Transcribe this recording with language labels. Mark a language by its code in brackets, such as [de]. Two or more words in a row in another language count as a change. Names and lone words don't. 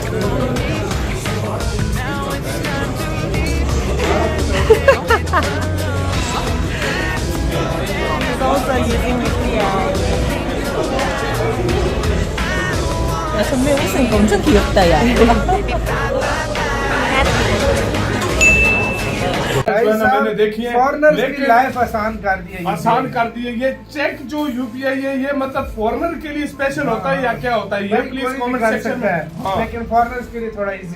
[en] Also using UPI. [ko] 야, 선배 웃으니까 엄청 귀엽다, 야. [hi] मैंने देखी है, फॉरेनर्स की लेकिन लाइफ आसान कर दी है। आसान कर दी है। ये चेक जो यूपीआई है, ये मतलब फॉरेनर के लिए स्पेशल होता है या क्या होता है? ये प्लीज [en] comment section [hi] में। हाँ। लेकिन फॉरेनर्स के लिए थोड़ा इजी।